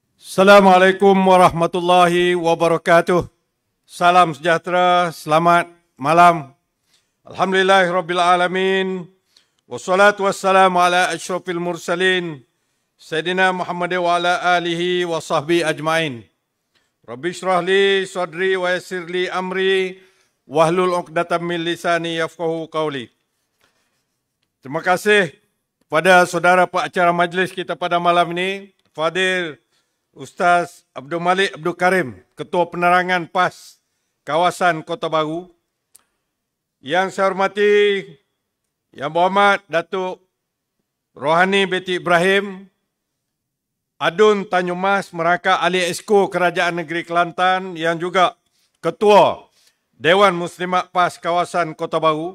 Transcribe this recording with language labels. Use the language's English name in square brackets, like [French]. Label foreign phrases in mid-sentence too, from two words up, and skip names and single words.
[Arabic] السلام عليكم ورحمة الله وبركاته. [Malay] Salam sejahtera, selamat malam. [Arabic] الحمد لله رب العالمين. والصلاة والسلام على أشرف المرسلين سيدنا محمد وعلى آله وصحبه أجمعين. رب اشرح لي صدري ويسر لي أمري واحلل عقدة من لساني يفقهوا قولي. [Malay] Terima kasih kepada saudara pengacara majlis kita pada malam ini, Fadil Ustaz Abdul Malik Abdul Karim, Ketua Penerangan PAS Kawasan Kota Baru. Yang saya hormati Yang Berhormat Datuk Rohani binti Ibrahim, Adun Tanjung Mas, Merangkap Ahli Esko Kerajaan Negeri Kelantan yang juga Ketua Dewan Muslimat PAS Kawasan Kota Baru.